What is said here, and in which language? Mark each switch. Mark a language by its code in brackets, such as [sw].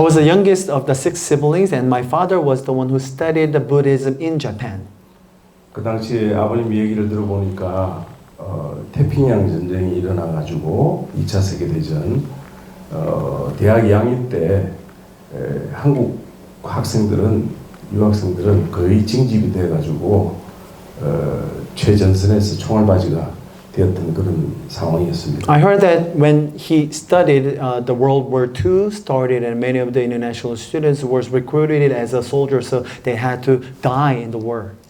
[en] I was the youngest of the 6 siblings, and my father was the one who studied the Buddhism in Japan. [ko] 그 당시에 아버님 얘기를 들어보니까 태평양 전쟁이 일어나가지고 2차 세계대전 대학 2학년 때 한국 학생들은 유학생들은 거의 징집이 돼가지고 최전선에서 총알바지가 되었던 그런 상황이었습니다. [en] I heard that when he studied, the World War II started, and many of the international students were recruited as a soldier, so they had to die in the war.